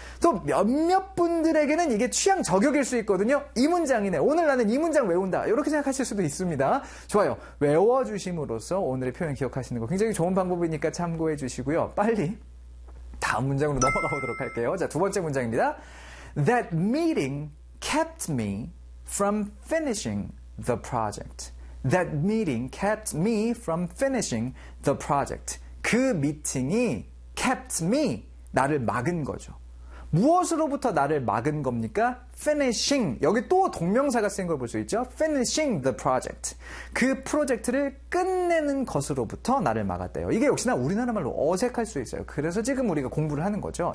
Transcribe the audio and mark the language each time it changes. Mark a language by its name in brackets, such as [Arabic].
[Korean] 또 몇몇 분들에게는 이게 취향 저격일 수 있거든요. 이 문장이네, 오늘 나는 이 문장 외운다, 이렇게 생각하실 수도 있습니다. 좋아요. 외워주심으로써 오늘의 표현 기억하시는 거 굉장히 좋은 방법이니까 참고해 주시고요. 빨리 다음 문장으로 넘어가 보도록 할게요. 자, 두 번째 문장입니다. [English] That meeting kept me from finishing the project. That meeting kept me from finishing the project. [Korean] 그 미팅이 [English] kept me, [Korean] 나를 막은 거죠. 무엇으로부터 나를 막은 겁니까? [English] finishing. [Korean] 여기 또 동명사가 쓰인 걸 볼 수 있죠. [English] finishing the project. [Korean] 그 프로젝트를 끝내는 것으로부터 나를 막았대요. 이게 역시나 우리나라 말로 어색할 수 있어요. 그래서 지금 우리가 공부를 하는 거죠.